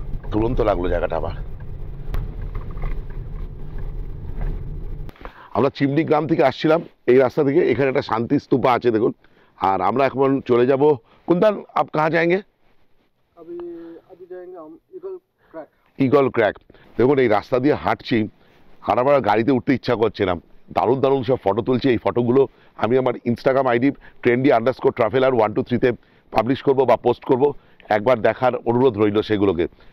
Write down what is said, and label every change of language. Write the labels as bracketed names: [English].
[Bangla] তুরন্ত লাগলো জায়গাটা আবার। আমরা চিমনি গ্রাম থেকে আসছিলাম এই রাস্তা থেকে, এখানে একটা শান্তি স্তূপা আছে দেখুন। আর আমরা এখন চলে যাব কুন্দন, [Hindi] আপ কাহা যাएंगे? अभी अभी जाएंगे हम ईगल क्रैक। [Bangla] Eagle crack. দেখুন এই রাস্তা দিয়ে হাঁটছি আর আমার গাড়িতে উঠতে ইচ্ছা করছে না। দারুণ দারুণ সব ফটো তুলছি। এই ফটোগুলো আমি আমার ইনস্টাগ্রাম আইডি trendy_traveler123-তে পাবলিশ করব বা পোস্ট করব, একবার দেখার অনুরোধ রইল সেগুলোকে।